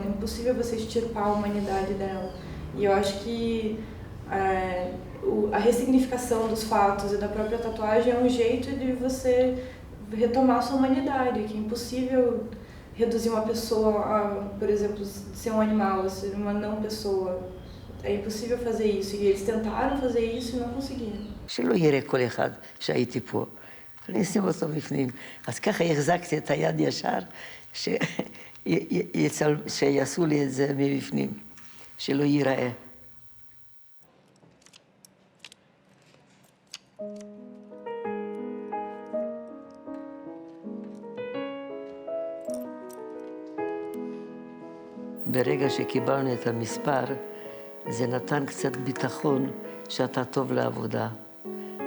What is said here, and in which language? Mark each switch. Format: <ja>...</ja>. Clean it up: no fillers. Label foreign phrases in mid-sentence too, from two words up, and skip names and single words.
<pt>É impossível você extirpar a humanidade dela. E eu acho que a ressignificação dos fatos e da própria tatuagem é um jeito de você retomar a sua humanidade, que é impossível reduzir uma pessoa a, por exemplo, ser um animal, a ser uma não pessoa. É impossível fazer isso, e eles tentaram fazer isso e não conseguiram.</pt> <he>שלא יראה כל אחד שהייתי פה. אני אשים אותו בפנים. אז ככה החזקתי את היד ישר, שיעשו לי את זה מבפנים, שלא ייראה. ברגע שקיבלנו את המספר, זה נתן קצת ביטחון שאתה טוב לעבודה.</he>